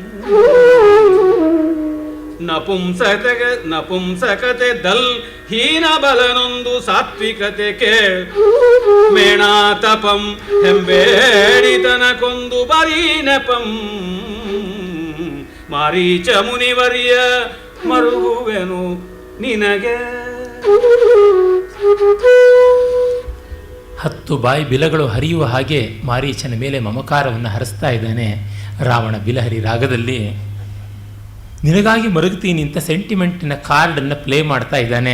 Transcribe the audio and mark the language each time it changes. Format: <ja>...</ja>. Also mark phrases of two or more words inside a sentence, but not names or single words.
<kn>ನಪುಂಸಕತೆ ದಲ್ ಹೀನ ಬಲನೊಂದು ಸಾತ್ವಿಕತೆ ಕೇಳ್ ಮೇಣ ತಪಂ ಹೆಂಬೇಡಿತನ ಕೊಂದು ಬರಿ ನೆಪಂ ಮಾರೀಚ ಮುನಿವರ್ಯ ಮರುಗುವೆನು ನಿನಗೆ. 10 ಬಾಯಿ ಬಿಲಗಳು ಹರಿಯುವ ಹಾಗೆ ಮಾರೀಚನ ಮೇಲೆ ಮಮಕಾರವನ್ನು ಹರಿಸ್ತಾ ಇದ್ದಾನೆ ರಾವಣ ಬಿಲಹರಿ ರಾಗದಲ್ಲಿ. ನಿನಗಾಗಿ ಮರುಗ್ತೀನಿ ಅಂತ ಸೆಂಟಿಮೆಂಟಿನ ಕಾರ್ಡನ್ನು ಪ್ಲೇ ಮಾಡ್ತಾ ಇದ್ದಾನೆ.</kn>